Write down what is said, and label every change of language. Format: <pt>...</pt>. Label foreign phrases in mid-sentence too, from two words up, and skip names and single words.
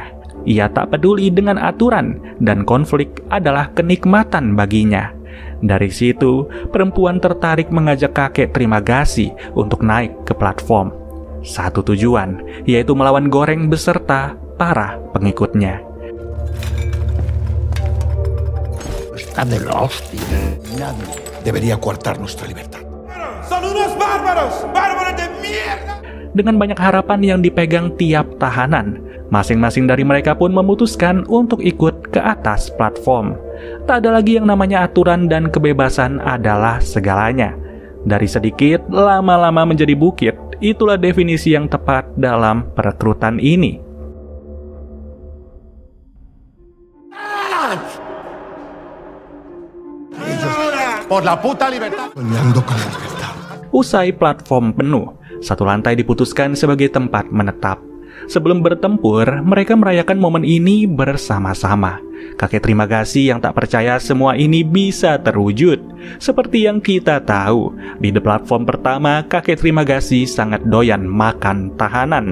<id>Ia tak peduli dengan aturan, dan konflik adalah kenikmatan baginya. Dari situ, perempuan tertarik mengajak kakek Trimagasi untuk naik ke platform. Satu tujuan, yaitu melawan Goreng beserta para pengikutnya.</id> <es>Están de la hostia. Nadie debería coartar nuestra libertad. ¡Son unos bárbaros! ¡Bárbaros de mierda!</es> <id>Dengan banyak harapan yang dipegang tiap tahanan, masing-masing dari mereka pun memutuskan untuk ikut ke atas platform. Tak ada lagi yang namanya aturan dan kebebasan adalah segalanya. Dari sedikit, lama-lama menjadi bukit, itulah definisi yang tepat dalam perekrutan ini.</id> <es>¡Por la puta libertad! Soñando con la libertad.</es> <id>Usai platform penuh, satu lantai diputuskan sebagai tempat menetap. Sebelum bertempur, mereka merayakan momen ini bersama-sama. Kakek Trimagasi yang tak percaya semua ini bisa terwujud. Seperti yang kita tahu, di The Platform pertama, kakek Trimagasi sangat doyan makan tahanan.</id>